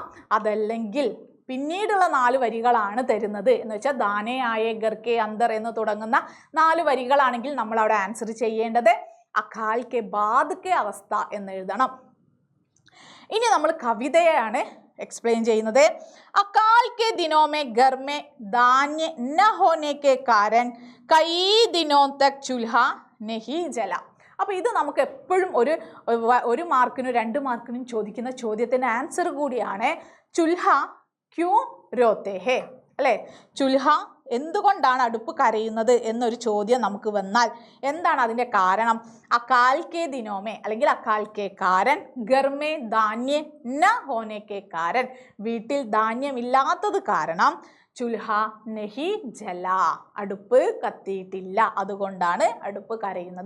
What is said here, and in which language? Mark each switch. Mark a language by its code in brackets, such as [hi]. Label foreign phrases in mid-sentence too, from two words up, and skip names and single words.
[ml] അതല്ലെങ്കിൽ പിന്നീടുള്ള 4 വരികളാണ് തരുന്നത് എന്ന് വെച്ചാൽ [hi] दाने आए घर के अंदर [ml] എന്ന് തുടങ്ങുന്ന 4 വരികളാണെങ്കിൽ നമ്മൾ അവിടെ ആൻസർ ചെയ്യേണ്ടത് [hi] अकाल के बाद के अवस्था [ml] എന്ന് എഴുതണം. ഇനി നമ്മൾ കവിതയാണ് एक्सप्लेन ചെയ്യുന്നത്. [hi] अकाल के दिनों में घर में धान्य न होने के कारण कई दिनों तक चूल्हा नहीं जला. [ml] അപ്പോൾ ഇത് നമുക്ക് എപ്പോഴും ഒരു മാർക്കിനും 2 മാർക്കിനും ചോദിക്കുന്ന ചോദ്യത്തിൻ്റെ ആൻസർ കൂടിയാണ്. [hi] चूल्हा क्यों रोते है അല്ലേ? [ml] ചുൽഹ എന്തുകൊണ്ടാണ് അടുപ്പ് കരയുന്നത് എന്നൊരു ചോദ്യം നമുക്ക് വന്നാൽ എന്താണ് അതിൻ്റെ കാരണം? [hi] अकाल के दिनों में [ml] അല്ലെങ്കിൽ [hi] अकाल के कारण, घर में धान्य न होने के कारण [ml] വീട്ടിൽ ധാന്യമില്ലാത്തത് കാരണം, [hi] चूल्हा नहीं जला [ml] അടുപ്പ് കത്തിയിട്ടില്ല, അതുകൊണ്ടാണ് അടുപ്പ് കരയുന്നത്.